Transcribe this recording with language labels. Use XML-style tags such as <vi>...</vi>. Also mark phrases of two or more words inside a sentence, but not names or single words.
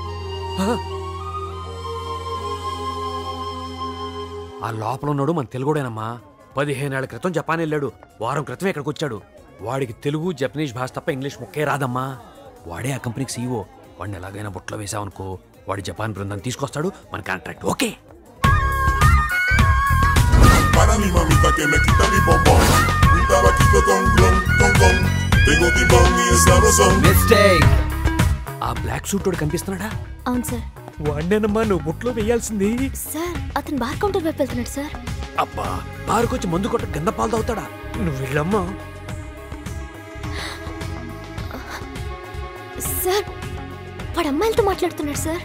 <te>ఆ లోపల ఉన్నాడు మన తెలుగుడేనమ్మా. 15 ఏళ్ల క్రితం జపాన్ వెళ్ళాడు, వారం క్రితం ఇక్కడికి వచ్చాడు. వాడికి తెలుగు జపనీస్ భాష తప్ప ఇంగ్లీష్ ముక్కే రాదమ్మా. వాడే ఆ కంపెనీకి సీఈఓ. వాడిని ఎలాగైనా బుట్టలో వేసావనుకో, వాడి జపాన్ బృందాన్ని తీసుకొస్తాడు, మన</te> <en>contract okay.</en> <es>Para mi mamita que me quita mi bombón, un tabaquito con glon, con con. Tengo timón y es sabrosón. Mistake.</es> <te>ఆ బ్లాక్ సూట్ వాడు కనిపిస్తున్నాడా? అవును సార్. వాడినేనమ్మా నువ్వు బుట్టలో వేయాల్సింది. సార్ అతను</te> <en>bar counter</en> <te>వైపు వెళ్తున్నాడు సార్. అబ్బా బార్కి వచ్చి మందు కొట్ట గంద పాలు తాగుతాడా? నువ్వు వెళ్ళమ్మా. సార్ వాడు అమ్మాయిలతో మాట్లాడుతున్నాడు సార్.</te>